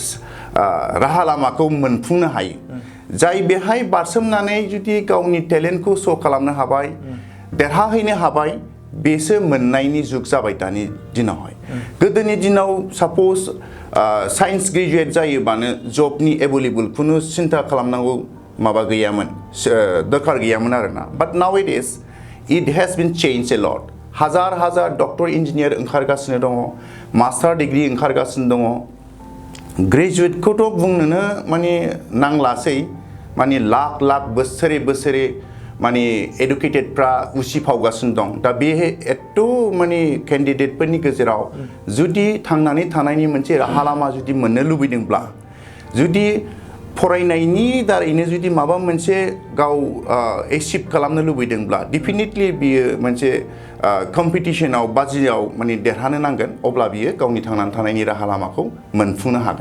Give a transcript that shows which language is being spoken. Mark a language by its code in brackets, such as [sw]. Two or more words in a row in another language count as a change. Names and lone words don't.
[brx] राहा लामाखौ मोनफुंनो हायो जाय बेहाय बारसोमनानै जुदि गावनि टेलेन्टखौ शो खालामनो हाबाय देरहाहैनो हाबाय बेसो मोननायनि जुग जाबाय दानि दिनावहाय गोदोनि दिनाव साप'ज [en] science graduate [brx] जायोबानो जबनि एभेलेबल खुनु सिन्था खालामनांगौ माबा गैयामोन दरकार गैयामोन आरोना [en] but now it is it has been changed a lot [brx] हाजार हाजार डक्टर इन्जिनियार ओंखारगासिनो दङ [en] master degree [brx] ओंखारगासिनो दङ ग्रेजुवेटखौथ' बुंनोनो माने नांलासै माने लाख लाख बोसोरे बोसोरे माने एडुकेटेडफ्रा उसिफावगासिनो दं दा बे एथ' माने केन्डिडेटफोरनि गेजेराव जुदि थांनानै थानायनि मोनसे राहा लामा जुदि मोननो लुबैदोंब्ला जुदि फरायनायनि दारैनो जुदि माबा मोनसे गाव एचिभ खालामनो लुबैदोंब्ला डेफिनेटलि बियो मोनसे कम्पिटिशनाव बाजियाव माने देरहानो नांगोन अब्ला बियो गावनि थांनानै थानायनि राहा लामाखौ मोनफुंनो हागोन